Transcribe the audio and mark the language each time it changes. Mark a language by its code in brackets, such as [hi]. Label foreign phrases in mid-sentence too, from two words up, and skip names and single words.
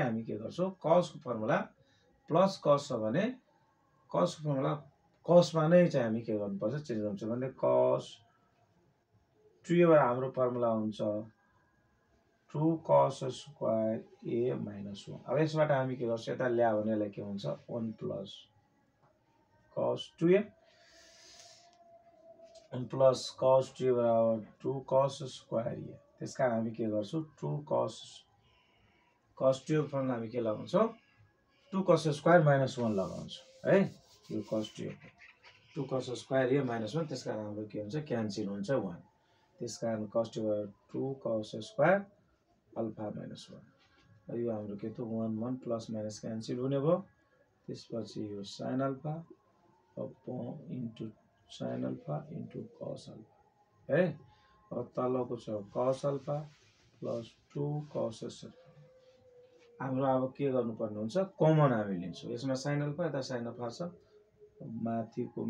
[ne] हामी के गर्छौँ cos को [en] formula plus cos [ne] छ भने cos को फर्मुला cos मा नै चाहिँ हामी के गर्नुपर्छ चेन्ज गर्नुपर्छ भने cos 2a बाट हाम्रो फर्मुला हुन्छ [en] 2 cos square a minus 1 [ne] अब यसबाट हामी के गर्छौँ यता ल्यायो भने यसलाई के हुन्छ [en] 1 plus cos 2a 1 plus cos 2a [ne] बराबर [en] 2 cos square a [ne] त्यसकारण हामी के गर्छौँ 2 cos 2a को फर्मुला हामी के लगाउँछौँ [en] 2 cos square minus 1 [ne] लगाउँछौँ है यो [en] cos 2a 2 cos square a minus 1 [ne] त्यसकारण हाम्रो के हुन्छ क्यान्सल हुन्छ 1 त्यसकारण [en] cos 2 2 cos square alpha minus 1 [ne] यो हाम्रो के त 1 [en] 1 plus minus cancel [ne] हुने भयो त्यसपछि यो [en] sin alpha into sin alpha into cos alpha [ne] है अब तलको छ [en] cos alpha plus 2 cos [ne] हाम्रो अब के गर्नुपर्ने हुन्छ कमन हामी लिन्छौँ यसमा [en] sin alpha [ne] यता [en] sin alpha [ne] छ माथिकोमा